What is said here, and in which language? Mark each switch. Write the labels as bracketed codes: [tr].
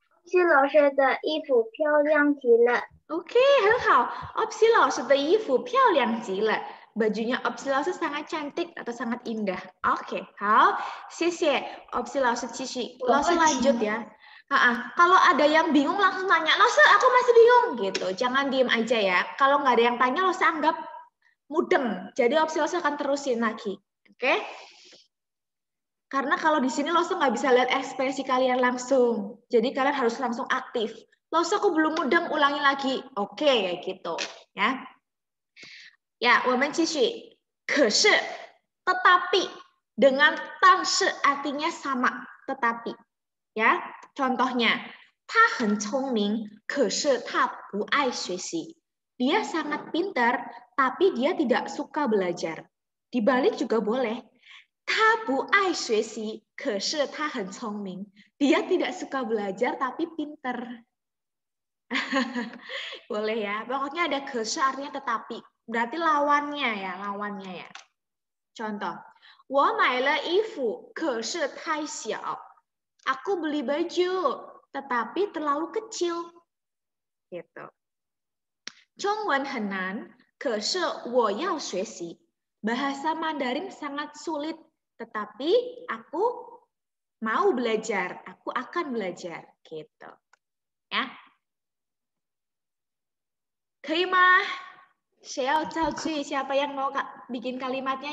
[zh] 是老师的衣服漂亮极了。 Oke, 很好. Opsi 老师的衣服漂亮极了. [id] Bajunya Opsi 老师 sangat cantik atau sangat indah. [zh] Oke, 好.谢谢.Opsi 老师继续. [id] 老师 lanjut ya. Kalau ada yang bingung langsung tanya, Lause aku masih bingung gitu. Jangan diem aja ya. Kalau nggak ada yang tanya, Lause anggap mudeng. Jadi Opsi Lause akan terusin lagi. Oke? Karena kalau di sini Lause nggak bisa lihat ekspresi kalian langsung. Jadi kalian harus langsung aktif. Lause aku belum mudeng, ulangi lagi. Oke, kayak gitu. [zh] Ya, ya, 我们继续. [id] 可是, tetapi, dengan 但是 artinya sama, tetapi. Ya, contohnya, [zh] 他很聪明, 可是他不爱学习. [id] Dia sangat pintar, tapi dia tidak suka belajar. Dibalik juga boleh. [zh] 他不爱学习, 可是他很聪明. [id] Dia tidak suka belajar, tapi pintar. Boleh ya. Pokoknya ada 可是 artinya tetapi. Berarti lawannya ya. Contoh. [zh] 我买了衣服，可是太小. [id] Aku beli baju, tetapi terlalu kecil. Gitu. [zh] 中文很难，可是我要学习. [id] Bahasa Mandarin sangat sulit, tetapi aku mau belajar, aku akan belajar, gitu. Ya. [zh] 可以吗？谁要造句？ [id] Siapa yang mau bikin kalimatnya?